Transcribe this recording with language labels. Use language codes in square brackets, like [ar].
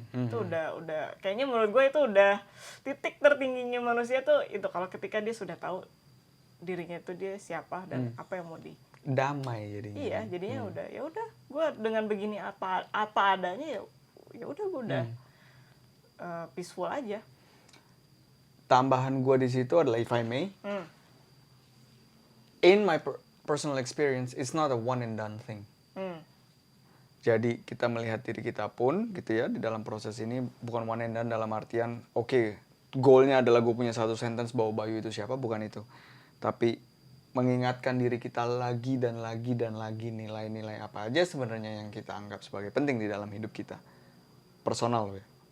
[id] Itu udah kayaknya menurut gue itu udah titik tertingginya manusia tuh itu, kalau ketika dia sudah tahu dirinya itu dia siapa dan apa yang mau damai jadinya. Iya, jadinya udah ya udah gue dengan begini apa adanya ya udah gue udah peaceful aja. Tambahan gue di situ adalah, [en] if I may, in my personal experience, it's not a one and done thing. [id] Jadi kita melihat diri kita pun gitu ya di dalam proses ini bukan [en] one and done [id] dalam artian oke, goalnya adalah gue punya satu sentence bahwa Bayu itu siapa, bukan itu. Tapi mengingatkan diri kita lagi dan lagi dan lagi nilai-nilai apa aja sebenarnya yang kita anggap sebagai penting di dalam hidup kita. Personal ya.